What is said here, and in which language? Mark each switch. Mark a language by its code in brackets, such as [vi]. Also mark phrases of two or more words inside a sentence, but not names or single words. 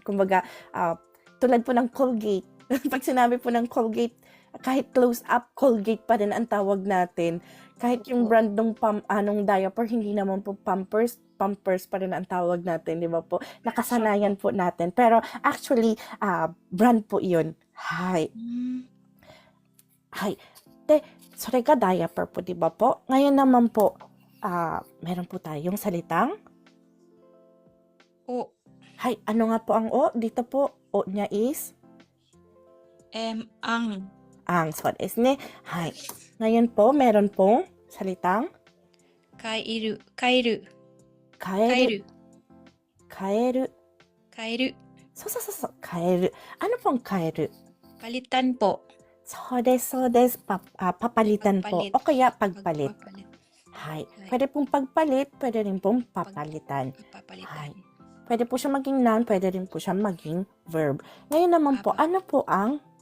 [tl] Kumbaga, tulad po ng Colgate. Pag sinabi po ng Colgate, kahit close up, Colgate pa rin ang tawag natin. Kahit yung brand ng diaper, hindi naman po Pampers pa rin ang tawag natin, di ba po? Nakasanayan po natin. Pero actually, brand po yun. Hay. Hay. [ja] De, それが [tl] diaper po, di ba po? Ngayon naman po, meron po tayong salitang, O. hay, ano nga po ang o? Dito po, o niya is, Ang. [ja] そうですね。はい. [tl] Ngayon po, meron pong salitang, Kaeru. kaeru. So, kaeru. Ano pong kaeru? Palitan po. [ja] そうです. [tl] Papalitan po. Pagpalit. O kaya pagpalit. Pagpapalit. Hay. Pwede pong pagpalit, pwede rin pong papalitan. Pagpapalitan. Hay. Pwede po siya maging noun, pwede rin po siya maging verb. Ngayon naman po, ano po ang